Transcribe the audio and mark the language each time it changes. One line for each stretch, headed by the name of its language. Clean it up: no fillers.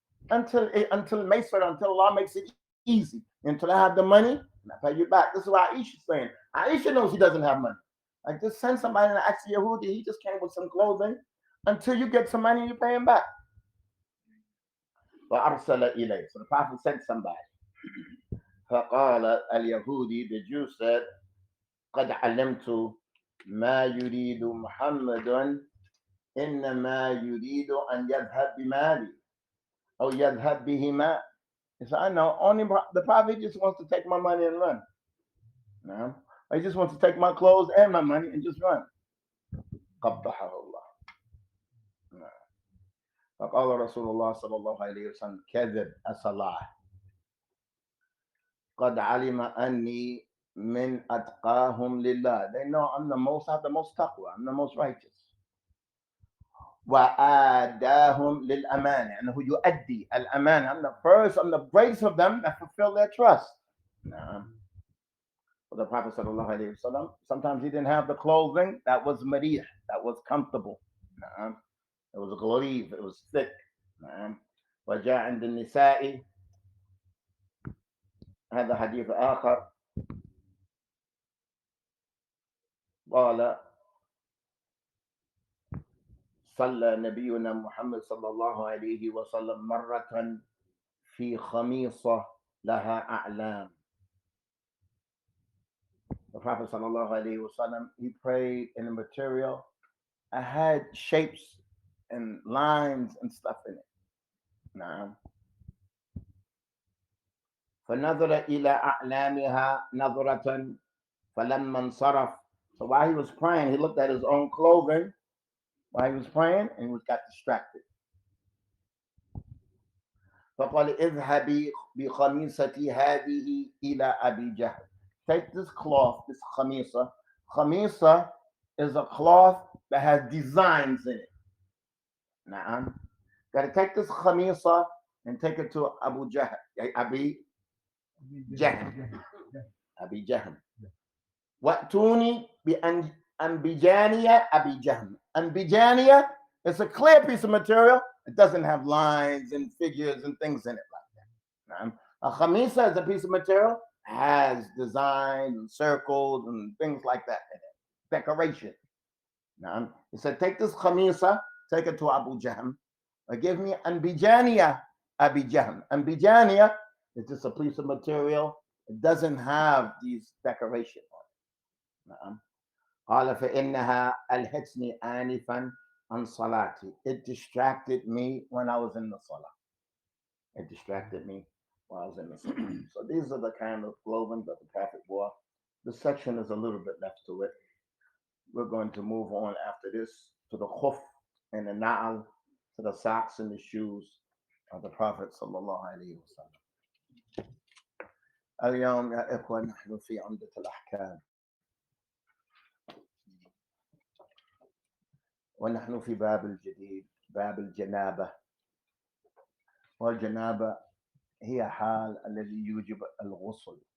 English: Until Allah makes it easy. Until I have the money, and I pay you back. This is what Aisha's saying. Aisha knows he doesn't have money. Like, just send somebody and ask Yehudi. He just came with some clothing. Until you get some money, you pay him back.
Arabic: فأرسل إليه.
English: So the Prophet sent somebody.
Arabic: فقال اليهودي,
English: the Jew said,
Arabic: قد علمت ما يريد محمد إنما يريد أن يذهب بمالي أو يذهب بهما.
English: He said, I know, only the Prophet just wants to take my money and run. No, he just wants to take my clothes and my money and just run.
Arabic: قبحه الله. فقال رسول الله صلى الله عليه وسلم كذب أصلاح قد علم أني من أتقاهم لله.
English: They know I'm the most taqwa, I'm the most righteous.
Arabic: وآداهم للأمانة,
English: and who
Arabic: يؤدي الأمانة,
English: I'm the greatest of them that fulfill their trust. For the Prophet sallallahu alaihi wasallam, sometimes he didn't have the clothing that was marih, that was comfortable. It was ghalib, it was thick.
Arabic: وجاء عند النساء هذا حديث آخر قال صلى نبينا محمد صلى الله عليه وسلم مرة في خميصة لها أعلام.
English: The Prophet
Arabic: صلى الله عليه وسلم,
English: he prayed in a material that had shapes and lines and stuff in it.
Arabic: فنظر إلى أعلامها نظرة فلما انصرف.
English: So while he was praying, he looked at his own clothing while he was praying, and he got distracted.
Arabic: فقال اذهبي بخميصتي هذه إلى أبي جهل.
English: Take this cloth, this khamisa. Khamisa is a cloth that has designs in it. Got to take this khamisa and take it to Abu Jahl. Abi Jahl.
Arabic: Wa'tuni bi Anbijaniya Abi Jahl.
English: Anbijaniya is a clear piece of material. It doesn't have lines and figures and things in it like that. A khamisa is a piece of material, has designs and circles and things like that in it. Decoration. He said, take this khamisa, take it to Abu Jahl. Give me Anbijaniya Abi Jahl. Anbijaniya is just a piece of material. It doesn't have these decorations on it.
Arabic: قال فإنها ألهتني آنفا عن صلاتي.
English: It distracted me when I was in the salah. It distracted me while I was in the salah. So these are the kind of clothing that the Prophet wore. The section is a little bit left to it. We're going to move on after this to the khuf and the na'al, to the socks and the shoes of the Prophet sallallahu alaihi wasallam.
Arabic: اليوم يا إخوة نحن في عمدة الأحكام، ونحن في باب الجديد، باب الجنابة. والجنابة هي حال الذي يوجب الغسل.